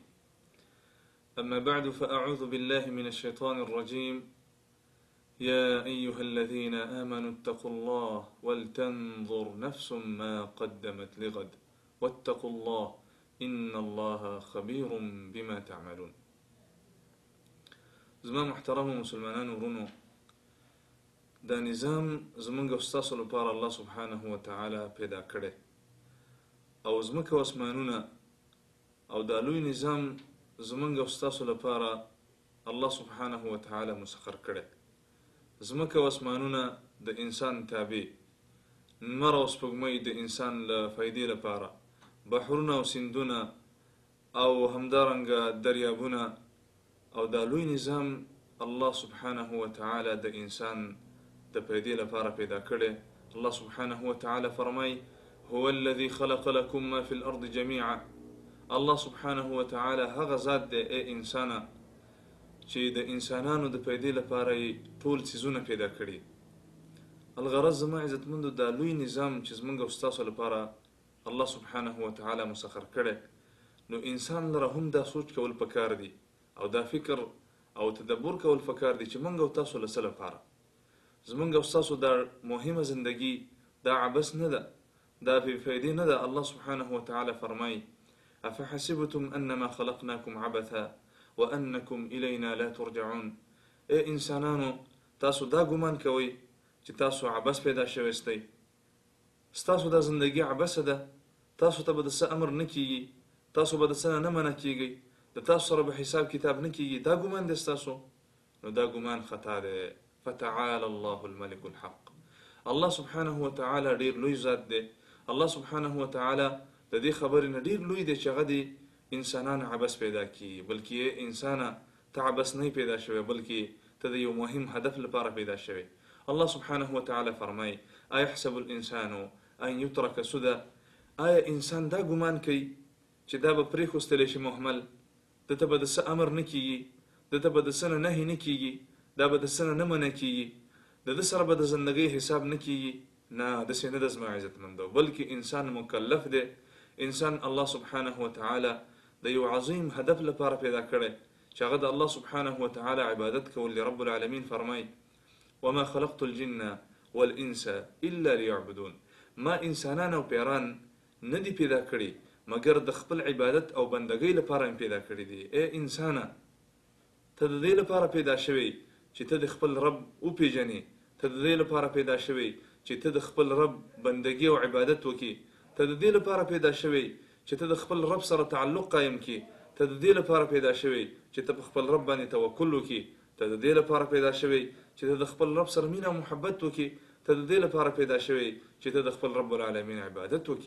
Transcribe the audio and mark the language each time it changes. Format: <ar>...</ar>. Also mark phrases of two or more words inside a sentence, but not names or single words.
<ar>أما بعد، فأعوذ بالله من الشيطان الرجيم. يا أيها الذين آمنوا اتقوا الله ولتنظر نفس ما قدمت لغد واتقوا الله إن الله خبير بما تعملون.</ar> <ps>زما محترم مسلمانان ورونو، دا نظام زمونږ او ستاسو لپاره</ps> <ar>الله سبحانه وتعالی</ar> <ps>پیدا کړی، او زمکه او اسمانونه او دا لوی نظام زمونږ او ستاسو لپاره</ps> <ar>الله سبحانه وتعالی</ar> <ps>مسخر کړی. زمکه او اسمانونه د انسان تابع، نمر او سپوږمۍ د انسان له فایدې لپاره، بحرونه او سیندونه او همدارنګه دریابونه، او دا لوی نظام</ps> <ar>الله سبحانه وتعالی</ar> <ps>د انسان د پیدې لپاره پیدا کړی.</ps> <ar>الله سبحانه وتعالی</ar> <ps>فرمای:</ps> <ar>هو الذي خلق لكم ما في الارض جميعا. الله سبحانه وتعالی</ar> <ps>هغه ذات دی ای انسانه چې د انسانانو د پیدې لپاره ټول څیزونه پیدا کړي. الغرض زما عزتمندو، دا لوی نظام چې زمونږ او ستاسو لپاره</ps> <ar>الله سبحانه وتعالی</ar> <ps>مسخر کړی، نو انسان لره هم دا سوچ کول پکار دی او دا فکر او تدبر کول پکار دی چې مونږ او تاسو له څه لپاره زمونږ او تاسو دا مهمه زندگی دا عبث نه ده، دا بې فایدې نه ده.</ps> <ar>الله سبحانه وتعالی</ar> <ps>فرمای:</ps> <ar>افحسبتم انما خلقناكم عبثا وانکم الینا لا ترجعون.</ar> <ps>ای انسانانو، تاسو دا ګمان کوئ چې تاسو عبث پیدا شوی ستی، ستاسو دا زندگی عبث ده، تاسو ته به د څه امر نه کیږي، تاسو به د څه نه منع کیږئ، د تاسو سره به حساب کتاب نه کیږي. دا ګمان دی ستاسو، نو دا ګمان خطا دی.</ps> <ar>فتعالى الله الملك الحق. الله سبحانه وتعالی</ar> <ps>ډیر لوی ذات دی.</ps> <ar>الله سبحانه وتعالی</ar> <ps>د دې خبرې نه ډیر لوی دی چې هغه دی انسانان عبث پیدا کی، بلکې انسانه ته عبث نه پیدا شوی، بلکې ته د یو مهم هدف لپاره پیدا شوی.</ps> <ar>الله سبحانه وتعالی</ar> <ps>فرمای:</ps> <ar>ايحسب الانسان ان يترك سدى.</ar> <ps>آیا انسان دا ګمان کوي چې دا به پرېښودل شي مهمل، دته به د څه امر نه کیږي، دته به د څه نه نهي نه کیږي، دا به د څه نه منع کیږي، د ده سره به د زندګۍ حساب نه کیږي؟ نه، داسې نه ده زما عزتمندو، بلکې انسان مکلف دی. انسان</ps> <ar>الله سبحانه وتعالی</ar> <ps>د یو عظیم هدف لپاره پیدا کړی چې هغه د</ps> <ar>الله سبحانه وتعالی</ar> <ps>عبادت کول دی.</ps> <ar>رب العالمین</ar> <ps>فرمای:</ps> <ar>وما خلقت الجن والانس الا ليعبدون.</ar> <ps>ما انسانان او پیران نه دی پیدا کړي مگر د خپل عبادت او بندګۍ لپاره پیدا کړي دي. ای انسانه، ته د دې لپاره پیدا شوی چې ته د خپل رب وپیژنې، ته د دې لپاره پیدا شوی چې ته د خپل رب بندګۍ او عبادت وکړي، ته د دې لپاره پیدا شوی چې ته د خپل رب سره تعلق قائم کړي، ته د دې لپاره پیدا شوی چې ته په خپل رب باندې توکل وکړي، ته د دې لپاره پیدا شوی چې ته د خپل رب سره مینه او محبت وکړي، ته د دې لپاره پیدا شوی چې ته د خپل</ps> <ar>رب العالمین</ar> <ps>عبادت وکړي.</ps>